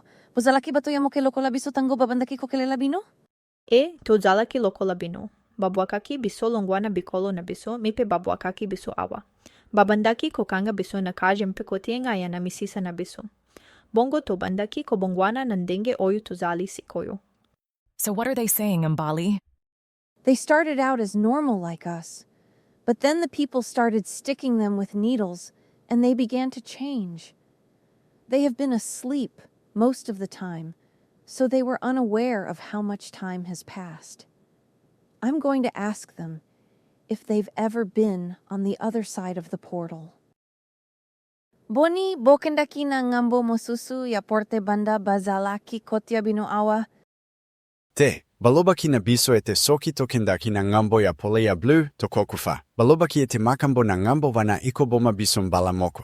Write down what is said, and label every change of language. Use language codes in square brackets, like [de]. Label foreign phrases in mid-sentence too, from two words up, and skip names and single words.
[ln] Bozalaki bato ya moke lokola biso tango babandaki kokele labino? To zalaki lokola bino. Babwakaki biso longwana bikolo na biso, mipe babwakaki biso awa. Babandaki kokanga biso na kaje mpe kotienga ya na misisa na biso. Bongo to bandaki ko bongwana nandenge oyu to zali sikoyo. [en] So what are they saying, Mbali? They started out as normal like us, but then the people started sticking them with needles, and they began to change. They have been asleep most of the time, so they were unaware of how much time has passed. I'm going to ask them if they've ever been on the other side of the portal. [ln] Boni bokendaki na ngambo mosusu ya porte banda bazalaki kotia bino awa? Te, balobaki na biso ete soki tokendaki na ngambo ya polea blue tokokufa. Balobaki ete makambo na ngambo wana ikoboma biso mbala moko.